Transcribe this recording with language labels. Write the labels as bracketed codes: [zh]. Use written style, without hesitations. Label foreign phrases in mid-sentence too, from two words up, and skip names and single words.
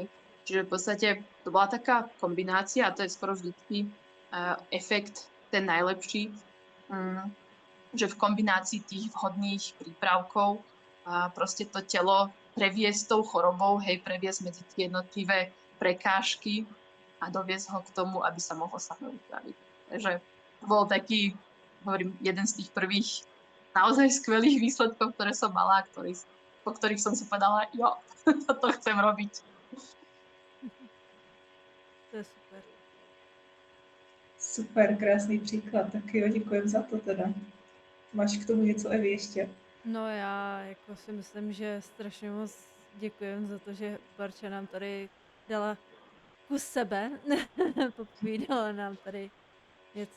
[sk] Čiže v podstate to bola taká kombinácia a to je skoro vždycky efekt ten najlepší, že v kombinácii tých vhodných prípravkov proste to telo previesť tou chorobou, hej, previesť medzi tie jednotlivé prekážky a doviesť ho k tomu, aby sa mohol sám upraviť. Takže to bol taký, hovorím, jeden z tých prvých naozaj skvelých výsledkov, ktoré som mala, po ktorých som si povedala, jo, toto chcem robiť. To je super. [cs] Super, krásný příklad. Tak jo, děkujem za to teda. Máš k tomu něco, Evi, ještě? No já jako si myslím, že strašně moc děkujem za to, že Barča nám tady dala kus sebe, popovídala nám tady něco.